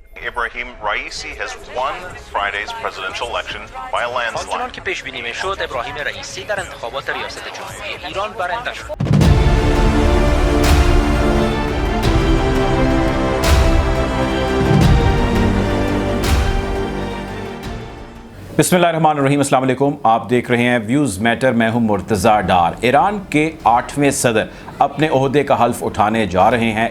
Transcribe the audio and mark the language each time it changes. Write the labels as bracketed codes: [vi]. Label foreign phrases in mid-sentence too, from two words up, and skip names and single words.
[en] Ibrahim Raisi has won Friday's presidential election by a landslide. [fa] آنچنان که پیش بینی میشد ابراهیم رئیسی در انتخابات ریاست جمهوری ایران برنده شد. [ar] بسم الله الرحمن الرحيم، السلام عليكم. [hi] आप देख रहे हैं व्यूज़ मैटर। मैं हूं मुर्तज़ा डार। ईरान के 8वें सदर अपने ओहदे का हल्फ उठाने जा रहे हैं।